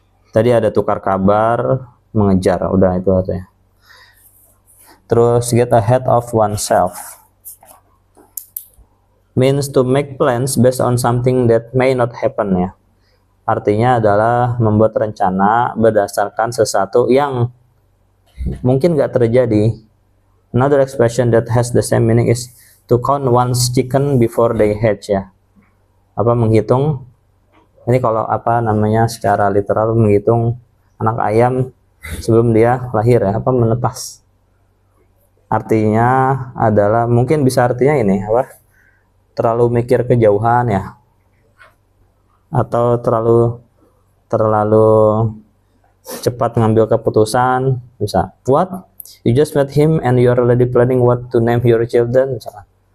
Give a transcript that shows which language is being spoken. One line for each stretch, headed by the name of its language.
Indonesian: Tadi ada tukar kabar, mengejar, udah itu artinya.
English: Terus get ahead of oneself means to make plans based on something that may not happen ya.
Indonesian: Artinya adalah membuat rencana berdasarkan sesuatu yang mungkin gak terjadi.
English: Another expression that has the same meaning is to count one's chicken before they hatch ya.
Indonesian: Apa, menghitung, ini kalau apa namanya secara literal, menghitung anak ayam sebelum dia lahir ya, apa, menetas. Artinya adalah, mungkin bisa artinya ini apa, terlalu mikir kejauhan ya, atau terlalu cepat mengambil keputusan.
English: Bisa, what, you just met him and you are already planning what to name your children, misalkan.